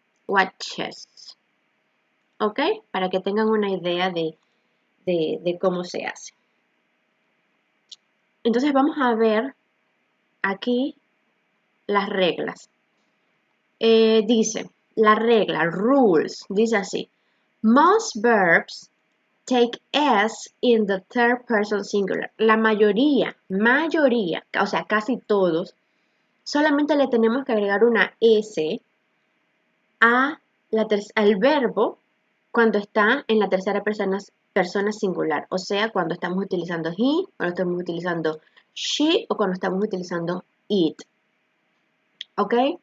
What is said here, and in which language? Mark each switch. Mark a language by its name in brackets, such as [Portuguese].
[English] Watches. ¿Ok? [Spanish] Para que tengan una idea de cómo se hace. Entonces, vamos a ver aquí las reglas. Dice, la regla, rules, dice así. [English] Most verbs take S in the third person singular. [Spanish] La mayoría, o sea, casi todos, solamente le tenemos que agregar una S al verbo cuando está en la tercera persona singular. O sea, cuando estamos utilizando he, cuando estamos utilizando she o cuando estamos utilizando it. ¿Ok?